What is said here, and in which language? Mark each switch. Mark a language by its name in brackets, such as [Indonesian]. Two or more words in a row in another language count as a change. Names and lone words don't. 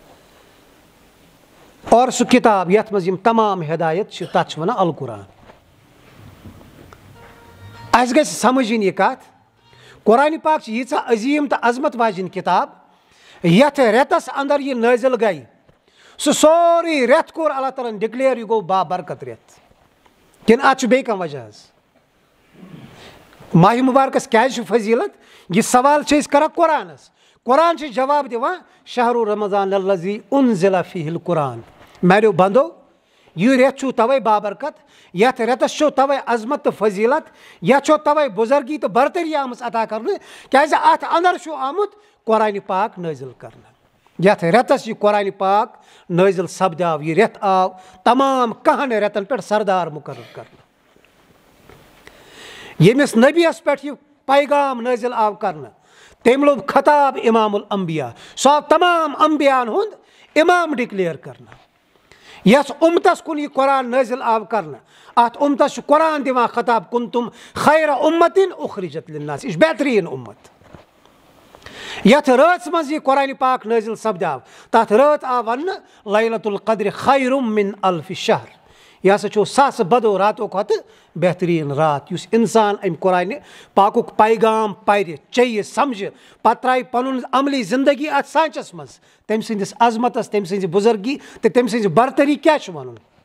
[Kashmiri] اور سُہ کِتاب یَتھ منٛز یِم تمام ہدایت چھِ تَتھ چھِ وَنان القرآن اَسہِ گژھِ سَمجھِنۍ یہِ کَتھ قرآنِ پاک چھِ ییٖژاہ عظیٖم تہٕ عظمت واجیٚنۍ کِتاب یَتھ رٮ۪تَس اَنٛدر یہِ نٲزِل گٔے سُہ سورُے رٮ۪تھ کوٚر اللہ تعالیٰ ہَن ڈِکلیئر یہِ گوٚو بابرکت رٮ۪تھ کِنہٕ اَتھ چھُ بیٚیہِ کانٛہہ وجہ حظ ماہِ مُبارکَس کیٛازِ چھُ فضیٖلت یہِ سوال چھِ أسۍ کَران قرآنَس قرآن چھُ جواب دِوان [Arabic] شہرُ رمضان الذی انزل فیہ القرآن [Kashmiri] میٛانیو بنٛدو یہِ رٮ۪تھ چھُو تَوَے بابرکت یَتھ رٮ۪تَس چھو تَوَے عظمت تہٕ فضیٖلت یَتھ چھو تَوَے بُزرگی تہٕ برتری آمٕژ عطا کَرنہٕ کیٛازِ اَتھ اَنٛدر چھُ آمُت قرآنِ پاک نٲزِل کَرنہٕ یَتھ رٮ۪تَس یہِ قرآنِ پاک نٲزِل سپدیو یہِ رٮ۪تھ آو تمام کَہَن رٮ۪تَن پٮ۪ٹھ سردار مُقرر کَرنہٕ ییٚمِس نبیَس پٮ۪ٹھ یہِ پیغام نٲزِل آو کَرنہٕ تٔمۍ لوٚب خطاب اِمام الانبیا سُہ آو تمام انبیاہَن ہُنٛد اِمام ڈِکلیئر کَرنہٕ یَتھ اُمتَس کُن یہِ قرآن نٲزِل آو کَرنہٕ اَتھ اُمتَس چھُ قرآن دِوان خطاب [Arabic] کُنتُم خیرَ اُمَّتِن اُخرِجَت لِلناس [Kashmiri] یہِ چھُ بہتریٖن اُمت یَتھ رٲژ منٛز یہِ قرآنِ پاک نٲزِل سپدیو تَتھ رٲژ آو وَننہٕ [Arabic] لیلۃ القدرِ خیرٌ مِن الفِ شہر [Kashmiri] یہِ ہسا چھُ ساسہٕ بَدو راتو کھۄتہٕ بہتریٖن رات یُس اِنسان اَمہِ قرآنِ پاکُک پیغام پَرِ چیٚیہِ سَمجھِ پَتہٕ ترٛایہِ پَنُن عملی زندگی اَتھ سانچَس منٛز تٔمۍ سٕنٛدِس عظمتَس تٔمۍ سٕنٛزِ بُزرگی تہٕ تٔمۍ سٕنٛزِ برتری کیٛاہ چھُ وَنُن